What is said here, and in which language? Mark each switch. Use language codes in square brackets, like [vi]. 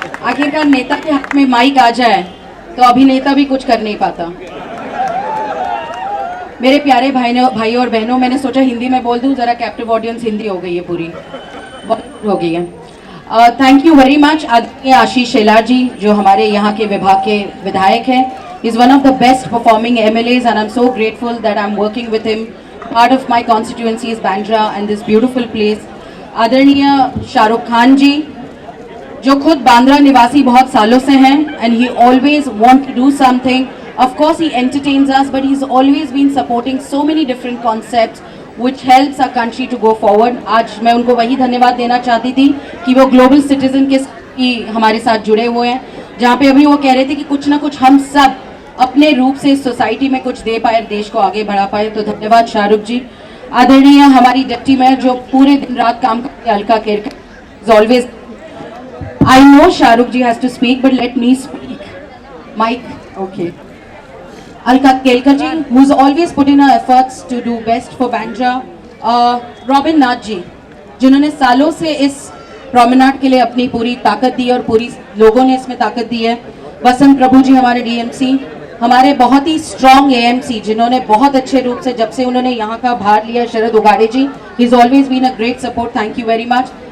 [hi] आखिरकार नेता के हाथ में माइक आ जाए तो अभिनेता भी कुछ कर नहीं पाता। मेरे प्यारे भाई और बहनों, मैंने सोचा हिंदी में बोल दूं, जरा कैप्टिव ऑडियंस हिंदी हो गई है, पूरी बहुत हो गई है। [en] thank you very much [hi] आदरणीय आशीष शेलार जी, जो हमारे यहाँ के विभाग के विधायक हैं। [en] Is one of the best performing MLAs and I'm so grateful that I'm working with him. Part of my constituency is Bandra and this beautiful place. [hi] आदरणीय शाहरुख खान जी, जो खुद बांद्रा निवासी बहुत सालों से हैं, [en] and he always want to do something. Of course he entertains us, but he's always been supporting so many different concepts which helps our country to go forward. [hi] आज मैं उनको वही धन्यवाद देना चाहती थी कि वो ग्लोबल सिटीजन के हमारे साथ जुड़े हुए हैं, जहाँ पे अभी वो कह रहे थे कि कुछ ना कुछ हम सब अपने रूप से इस सोसाइटी में कुछ दे पाए, देश को आगे बढ़ा पाए। तो धन्यवाद शाहरुख जी। आदरणीय हमारी डिप्टी मेयर जो पूरे दिन रात काम करती है, Alka Kerkar, always. [en] I know Shahrukh ji has to speak, but let me speak. Mike, okay. Alka Kelkar ji, who's always put in her efforts to do best for Bandra. [hi] Robin Nath ji, जिन्होंने सालों से इस promenade के लिए अपनी पूरी ताकत दी और पूरी लोगों ने इसमें ताकत दी है। वसंत प्रभु जी हमारे DMC, हमारे बहुत ही स्ट्रॉन्ग AMC, जिन्होंने बहुत अच्छे रूप से जब से उन्होंने यहाँ का भार लिया, शरद उगाड़े जी, [en] He is always been a great support. Thank you very much.